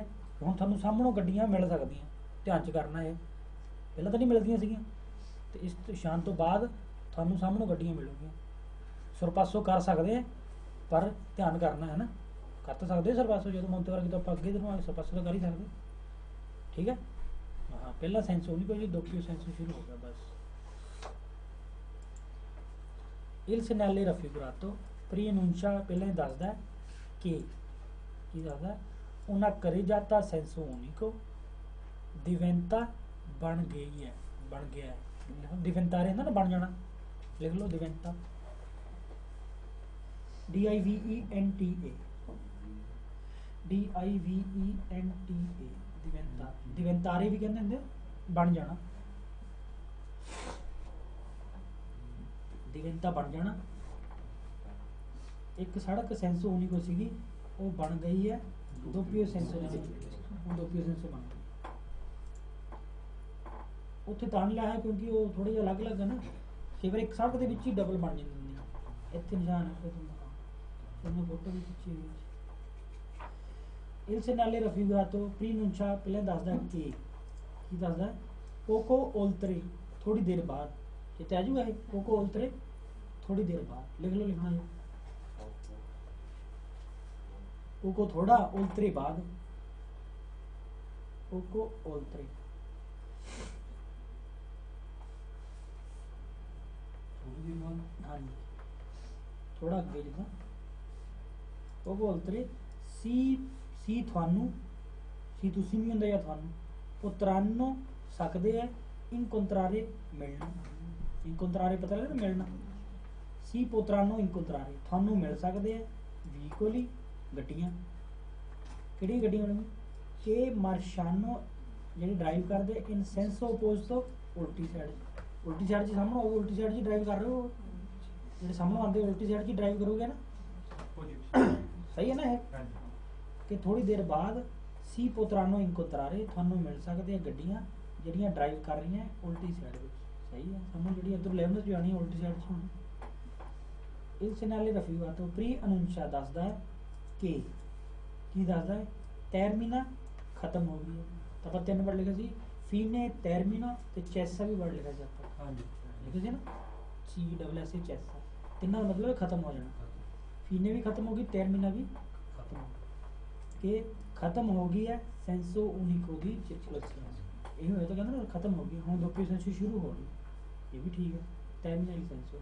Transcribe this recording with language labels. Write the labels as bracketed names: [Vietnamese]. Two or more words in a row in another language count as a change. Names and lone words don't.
[Punjabi] ਹੁਣ ਤੁਹਾਨੂੰ ਸਾਹਮਣੋਂ ਗੱਡੀਆਂ ਮਿਲ ਸਕਦੀਆਂ, ਧਿਆਨ 'ਚ ਕਰਨਾ ਇਹ, ਪਹਿਲਾਂ ਤਾਂ ਨਹੀਂ ਮਿਲਦੀਆਂ ਸੀਗੀਆਂ, ਤੇ ਇਸ ਨਿਸ਼ਾਨ ਤੋਂ ਬਾਅਦ ਤੁਹਾਨੂੰ ਸਾਹਮਣੋਂ ਗੱਡੀਆਂ ਮਿਲੂਗੀਆਂ। ਸੁਰਪਾਸੋ ਕਰ ਸਕਦੇ ਆ ਪਰ ਧਿਆਨ ਕਰਨਾ ਹੈ ਨਾ, ਕਰ ਤਾਂ ਸਕਦੇ ਸਰਪਾਸੋ ਜਦੋਂ ਮੋਂਤੇਵਾਰਕੀ ਤੋਂ ਆਪਾਂ ਅੱਗੇ ਨੂੰ ਆਏ ਸਰਪਾਸੋ ਤਾਂ ਕਰ ਹੀ ਸਕਦੇ, ਠੀਕ ਹੈ। ਹਾਂ ਪਹਿਲਾਂ ਸੈਂਸ ਨਹੀਂ ਕੋਈ, [Italian] doppio senso [Punjabi] ਸ਼ੁਰੂ ਹੋ ਗਿਆ ਬਸ। [Italian] Il segnale raffigurato preannuncia [Punjabi] ਪਹਿਲਾਂ ਹੀ ਦੱਸਦਾ ਕਿ ਕੀ ਦੱਸਦਾ, [Italian] una carreggiata senso unico diventa [Punjabi] ਬਣ ਗਈ ਹੈ, ਬਣ ਗਿਆ ਹੈ, diventare ਹੁੰਦਾ ਨਾ ਬਣ ਜਾਣਾ, ਲਿਖ ਲਓ diventa [Italian] diventa diventa diventare [Punjabi] ਵੀ ਕਹਿੰਦੇ ਹੁੰਦੇ ਬਣ ਜਾਣਾ, diventa ਬਣ ਜਾਣਾ। ਇੱਕ ਸੜਕ [Italian] senso unico [Punjabi] ਸੀਗੀ ਉਹ ਬਣ ਗਈ ਹੈ [Italian] doppio senso [Punjabi] ਦੇ ਵਿੱਚ, ਉਹ [Italian] doppio senso [Punjabi] ਬਣ ਗਈ। ਉੱਥੇ ਤਾਂ ਲਿਆ ਹੈ ਕਿਉਂਕਿ ਉਹ ਥੋੜੇ ਜਿਹਾ ਅਲੱਗ ਅਲੱਗ ਹੈ ਨਾ, ਕਈ ਵਾਰ ਇੱਕ ਸੜਕ ਦੇ ਵਿੱਚ ਹੀ ਡਬਲ ਬਣ ਜਾਂਦੀ ਹੈ, ਇੱਥੇ ਨਿਸ਼ਾਨ ਹੈ ਤੁਹਾਨੂੰ ਫੋਟੋ ਵੀ ਖਿੱਚੀ ਹੋਈ। [Italian] Il segnale raffigurato preannuncia [Punjabi] ਪਹਿਲਾਂ ਦੱਸਦਾ ਕਿ ਕੀ ਦੱਸਦਾ, [Italian] poco oltre [Punjabi] ਥੋੜੀ ਦੇਰ ਬਾਅਦ, ਕਿਤੇ ਆ ਜੂਗਾ ਇਹ [Italian] poco oltre [Punjabi] ਥੋੜੀ ਦੇਰ ਬਾਅਦ, ਲਿਖ ਲਓ, ਲਿਖਣਾ ਹੈ poco ਥੋੜਾ oltre ਬਾਅਦ, [Italian] poco oltre [Punjabi] ਥੋੜੀ ਦੇਰ ਬਾਅਦ, ਹਾਂਜੀ ਥੋੜਾ ਅੱਗੇ ਲਿਖਣਾ [Italian] poco oltre [Punjabi] ਸੀ ਤੁਹਾਨੂੰ, ਸੀ ਤੁਸੀਂ ਵੀ ਹੁੰਦਾ ਜਾਂ ਤੁਹਾਨੂੰ, potranno ਸਕਦੇ ਹੈ, incontrare ਮਿਲਣਾ, incontrare ਪਤਾ ਲੱਗਦਾ ਮਿਲਣਾ, ਸੀ [Italian] potranno incontrare [Punjabi] ਤੁਹਾਨੂੰ ਮਿਲ ਸਕਦੇ ਹੈ, veicoli ਗੱਡੀਆਂ, ਕਿਹੜੀਆਂ ਗੱਡੀਆਂ ਹੋਣਗੀਆਂ, ਕਿ ਮਾਰਸ਼ਾਨੋ ਜਿਹੜੀ ਡਰਾਈਵ ਕਰਦੇ [Italian] in senso [Punjabi] opposto ਉਲਟੀ ਸਾਈਡ, ਉਲਟੀ ਸਾਈਡ 'ਚ ਸਾਹਮਣੇ ਹੋਵੇ, ਉਲਟੀ ਸਾਈਡ 'ਚ ਡਰਾਈਵ ਕਰ ਰਹੇ ਹੋ, ਜਿਹੜੇ ਸਾਹਮਣੇ ਆਉਂਦੇ ਉਲਟੀ ਸਾਈਡ 'ਚ ਡਰਾਈਵ ਕਰੋਗੇ ਨਾ, ਸਹੀ ਹੈ ਨਾ ਇਹ, ਕਿ ਥੋੜੀ ਦੇਰ ਬਾਅਦ ਸੀ [Italian] potranno incontrare [Punjabi] ਤੁਹਾਨੂੰ ਮਿਲ ਸਕਦੇ ਆ ਗੱਡੀਆਂ ਜਿਹੜੀਆਂ ਡਰਾਈਵ ਕਰ ਰਹੀਆਂ ਉਲਟੀ ਸਾਈਡ ਵਿੱਚ, ਸਹੀ ਹੈ, ਸਾਨੂੰ ਜਿਹੜੀ ਇੱਧਰ ਲੈਫਟ 'ਚ ਜਾਣੀ ਉਲਟੀ ਸਾਈਡ 'ਚ ਹੋਣੀ। [Italian] Il segnale raffigurato preannuncia [Punjabi] ਦੱਸਦਾ ਹੈ ਕਿ ਕੀ ਦੱਸਦਾ ਹੈ, termina ਖਤਮ ਹੋ ਗਈ ਹੈ, ਤਾਂ ਆਪਾਂ 3 ਵਰਡ ਲਿਖੇ ਸੀ, [Italian] fine termina [Punjabi] ਤੇ cessa ਵੀ ਵਰਡ ਲਿਖਿਆ ਸੀ ਆਪਾਂ, ਹਾਂਜੀ ਲਿਖੇ ਸੀ ਨਾ, CSS cessa, ਤਿੰਨਾਂ ਦਾ ਮਤਲਬ ਖਤਮ ਹੋ ਜਾਣਾ, fine ਵੀ ਖਤਮ ਹੋ ਗਈ, termina ਵੀ ਖਤਮ ਹੋ ਗਈ, ਕਿ ਖਤਮ ਹੋ ਗਈ ਹੈ [Italian] senso unico [Punjabi] ਦੀ circolazione, ਇਹ ਹੋਇਆ ਤਾਂ ਕਹਿੰਦਾ ਨਾ ਖਤਮ ਹੋ ਗਈ, ਹੁਣ ਦੋਪੀਓ ਸੈਂਸੋ ਸ਼ੁਰੂ ਹੋ ਗਈ, ਇਹ ਵੀ ਠੀਕ ਹੈ, [Italian] termina il senso।